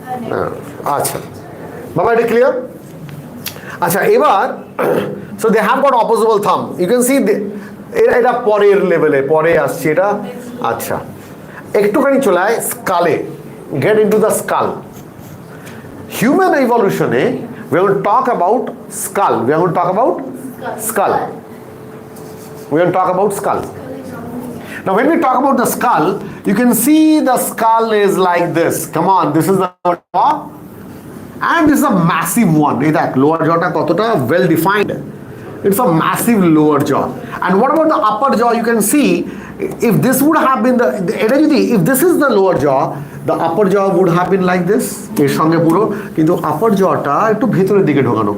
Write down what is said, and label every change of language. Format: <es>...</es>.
<bn>হ্যাঁ, আচ্ছা বাবা, এটা ক্লিয়ার?</bn> <en>আচ্ছা, এবার so they have got opposable thumb, you can see.</en> <bn>এটা পরের লেভেলে, পরে আসছে এটা। আচ্ছা, একটুখানি চলে আয় স্কালে,</bn> <en>get into the skull. Human evolution, we are going to talk about skull. We are going to talk about skull. We are going to talk about skull. Now when we talk about the skull, you can see the skull is like this. Come on, this is the jaw, and this is a massive one.</en> <bn>এই দেখ lower jaw টা কতটা well defined.</bn> <en>It's a massive lower jaw. And what about the upper jaw? You can see if this would have been if this is the lower jaw, the upper jaw would have been like this,</en> <bn>এর সঙ্গে পুরো, কিন্তু upper jawটা একটু ভেতরের দিকে ঢোকানো।</bn>